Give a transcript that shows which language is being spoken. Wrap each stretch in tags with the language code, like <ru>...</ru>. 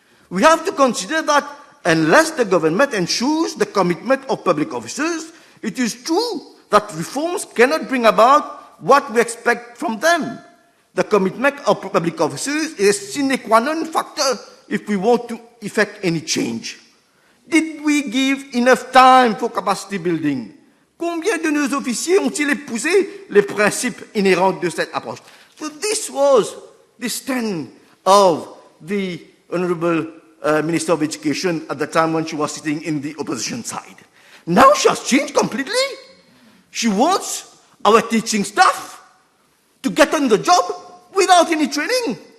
<en>We have to consider that unless the government ensures the commitment of public officers, it is true that reforms cannot bring about what we expect from them. The commitment of public officers is a sine qua non factor if we want to effect any change. Did we give enough time for capacity building?</en> <fr>Combien de nos officiers ont-ils épousé les principes inhérents de cette approche?</fr> <en>So this was the stand of the Honourable Minister of Education at the time when she was sitting in the opposition side. Now she has changed completely. She wants our teaching staff to get on the job without any training.</en>